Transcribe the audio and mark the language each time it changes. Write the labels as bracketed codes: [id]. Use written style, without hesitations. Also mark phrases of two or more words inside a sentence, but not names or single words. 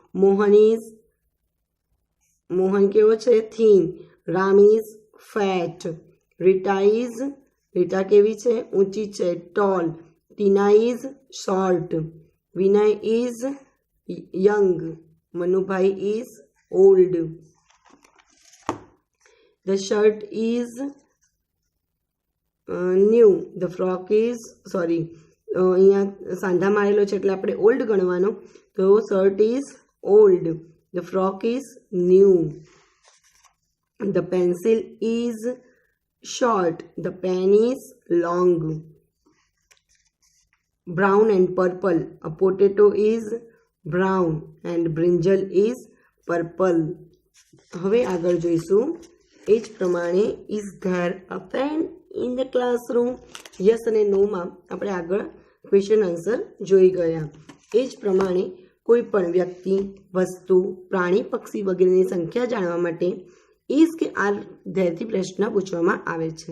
[gu] મોહન કેવો છે? થીન. રામ [en] is fat. [gu] રીટા કેવી છે? ઊંચી છે, ટોલ. ટીના [en] is short. Vinay is young. Manubhai is old. The shirt is new. The frock is [gu] અહીંયા સાંધા મારેલો છે એટલે આપણે ઓલ્ડ ગણવાનો. [en] તો shirt is old. The frock is new. The pencil is short. The pen is long. Brown and purple. A potato is brown and brinjal is purple. [gu] હવે આગળ જોઈશું. એ જ પ્રમાણે [en] is there a pen in the classroom? [gu] યસ અને નોમાં આપણે આગળ [en] question answer [gu] જોઈ ગયા. એ જ પ્રમાણે કોઈ પણ વ્યક્તિ, વસ્તુ, પ્રાણી, પક્ષી વગેરેની સંખ્યા જાણવા માટે ઇઝ કે આર ધેરથી પ્રશ્ન પૂછવામાં આવે છે.